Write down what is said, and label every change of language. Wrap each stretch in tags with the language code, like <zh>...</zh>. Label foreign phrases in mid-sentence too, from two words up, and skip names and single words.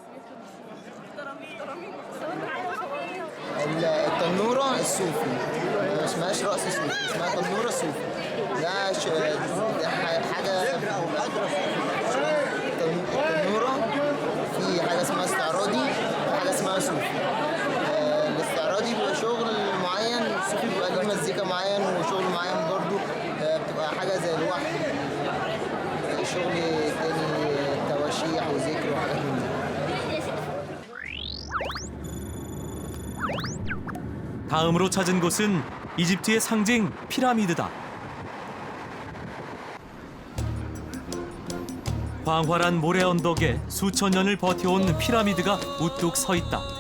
<ar>التنورة الصوفي ما اسمهاش رقص صوفي اسمها تنورة صوفي ده حاجة التنورة في حاجة اسمها استعراضي وحاجة اسمها صوفي الاستعراضي بيبقى شغل معين الصوفي بيبقى ليه مزيكا معين وشغل معين برضو بتبقى حاجة زي الوحي شغل تاني تواشيح وذكر وحاجات من دي</ar> <ko>다음으로 찾은 곳은 이집트의 상징 피라미드다. 광활한 모래 언덕에 수천 년을 버텨온 피라미드가 우뚝 서 있다.</ko>